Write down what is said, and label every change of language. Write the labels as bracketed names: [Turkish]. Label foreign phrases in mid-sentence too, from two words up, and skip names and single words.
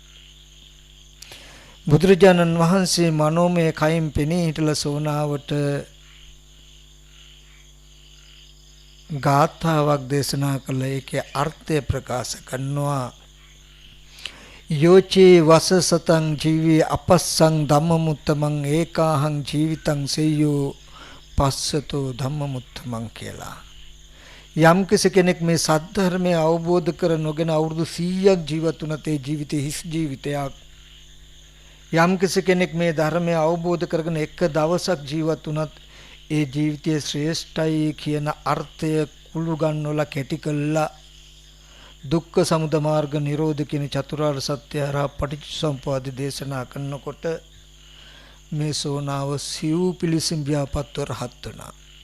[Sinhala] බුදුරජාණන් වහන්සේ මනෝමය කයින් පෙනී හිටලා සෝනාවට ගාථාවක් දේශනා කළ ඒකේ අර්ථය ප්‍රකාශ කරනවා. [Pali] යෝචේ වසසතං ජීවී අපස්සං ධම්මමුත්තමං ඒකාහං ජීවිතං සෙය්‍යෝ පස්සතෝ ධම්මමුත්තමං කියලා. [Sinhala] යම් කෙනෙක් මේ සද්ධර්මය අවබෝධ කර නොගෙන අවුරුදු 100ක් ජීවත් වුණත් ඒ ජීවිතේ හිස් ජීවිතයක්. යම් කෙනෙක් මේ ධර්මය අවබෝධ කරගෙන එක දවසක් ජීවත් වුණත් ඒ ජීවිතයේ ශ්‍රේෂ්ඨයි කියන අර්ථය කුළු ගන්නවලා කැටි කළා දුක්ඛ සමුදය මාර්ග නිරෝධ කියන චතුරාර්ය සත්‍ය හරහා පටිච්චසමුප්පාද දේශනා කරනකොට මේ සෝනාව සිව් පිළිසින් ව්‍යාපත්ව රහත් වුණා.